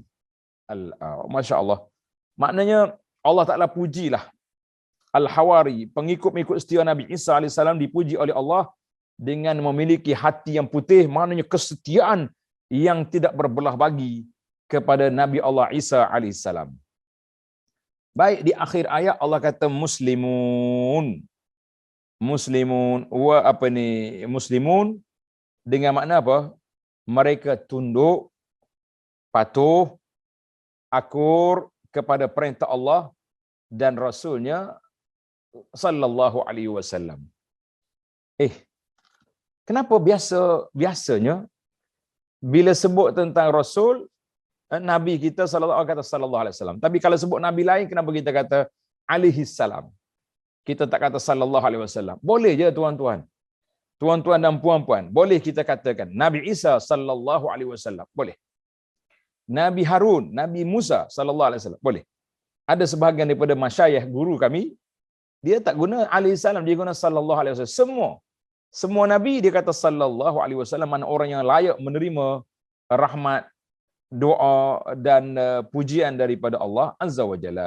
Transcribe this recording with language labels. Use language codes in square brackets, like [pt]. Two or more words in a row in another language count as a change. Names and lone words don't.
[ar] ما شاء الله. [ms] Maknanya [ar] الله تعالى [ms] pujilah Al-Hawari, pengikut-pengikut setia Nabi Isa AS dipuji oleh Allah dengan memiliki hati yang putih, maknanya kesetiaan yang tidak berbelah bagi kepada Nabi Allah Isa AS. Baik, di akhir ayat Allah kata muslimun. Muslimun dengan makna apa? Mereka tunduk, patuh, akur kepada perintah Allah dan Rasulnya [ar] صلى الله عليه وسلم. [ms] Kenapa biasanya bila sebut tentang Rasul, Nabi kita [ar] صلى الله عليه وسلم. [ms] Tapi kalau sebut Nabi lain, kenapa kita kata [ar] عليه السلام? [ms] Kita tak kata [ar] صلى الله عليه وسلم. [ms] Boleh je tuan-tuan. Tuan-tuan dan puan-puan, boleh kita katakan Nabi Isa [ar] صلى الله عليه وسلم. [ms] Boleh. Nabi Harun, Nabi Musa [ar] صلى الله عليه وسلم. [ms] Boleh. Ada sebahagian daripada masyayikh guru kami, dia tak guna [ar] عليه السلام, [ms] dia guna [ar] صلى الله عليه وسلم. [ms] Semua nabi dia kata [ar] صلى الله عليه وسلم, [ms] mana orang yang layak menerima rahmat, doa dan pujian daripada [ar] الله عز وجل.